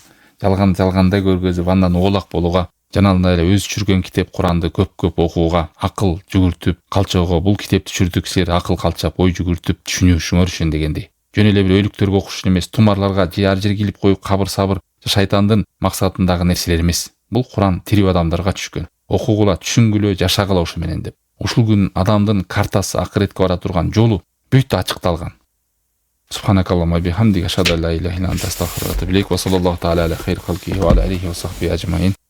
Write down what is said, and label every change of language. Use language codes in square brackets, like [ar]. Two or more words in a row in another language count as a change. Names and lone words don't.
[ky] Жалгандай көргөзүп, андан оолак болууга, жанагындай эле өзү түшүргөн китеп Куранды көп окууга, акыл жүгүртүп, калчоого бул китепти түшүрдүк силер акыл калчап, ой жүгүртүп, түшүнүшүңөр үчүн дегендей. Жөн эле бир өлүктөргө окуш эмес, тумарларга жер килип коюп кабыр-сабыр шайтандын максатындагы нерселер эмес. Бул Куран тирүү адамдарга түшкөн. Окугула, түшүнгүлө, жашагыла ушу менен деп. Ушул күн адамдын картасы, акыретке бара турган жолу бүт ачыкталган. [ar] سبحانك اللهم بحمدك، أشهد أن لا إله إلا أنت، أستغفرك وأتوب إليك. وصلى الله تعالى على خير خلقه وعلى آله وصحبه أجمعين.